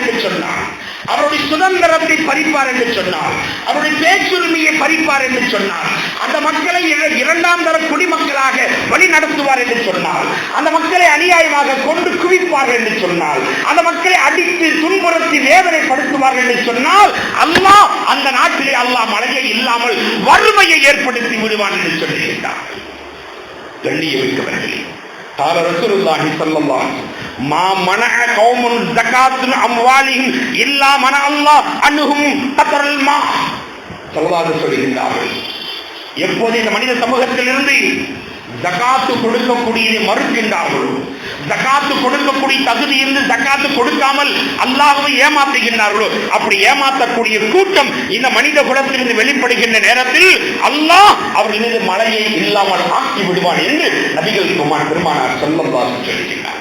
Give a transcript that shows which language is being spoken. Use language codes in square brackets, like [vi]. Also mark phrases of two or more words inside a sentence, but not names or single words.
[ta] என்று சொன்னார், அவருடைய சுதந்திரத்தை பறிப்பார் என்று சொன்னார், அவருடைய பேச்சுரிமையை பறிப்பார் என்று சொன்னார், அந்த மக்களை இரண்டாம் தர குடிமக்களாக வழி நடத்துவார் என்று சொன்னார், அந்த மக்களை அநியாயமாக கொண்டு குவிப்பார் என்று சொன்னால், அந்த மக்களை அடித்து துன்புறுத்தி வேதனைப்படுத்துவார் என்று சொன்னால் அல்லாஹ் அந்த நாட்டிலே அல்லாஹ் மழையை இல்லாமல் வறுமையை ஏற்படுத்தி விடுவான் என்று சொல்லுகின்றார். கண்ணியமிக்கவர்களே, [ar] قال رسول الله صلى الله عليه وسلم ما منع قوم زكاة أموالهم إلا منع الله عنهم قطر الماء. [ta] சொல்லலாது சொல்லுகின்றார்கள், எப்போது இந்த மனித சமூகத்திலிருந்து ஜகாத்து கொடுக்கக்கூடியதை மறுக்கின்றார்களோ, ஜகாத்து கொடுக்கக்கூடிய தகுதி இருந்து ஜகாத்து கொடுக்காமல் அல்லாஹ்வை ஏமாற்றுகின்றார்களோ, அப்படி ஏமாற்றக்கூடிய கூட்டம் இந்த மனித குலத்திலிருந்து வெளிப்படுகின்ற நேரத்தில் அல்லாஹ் அவர்கள் மீது மழையை இல்லாமல் ஆக்கி விடுவான் என்று நபிகள் பெருமானார் [ar] صلى الله عليه وسلم [ta] சொல்லுகின்றார்.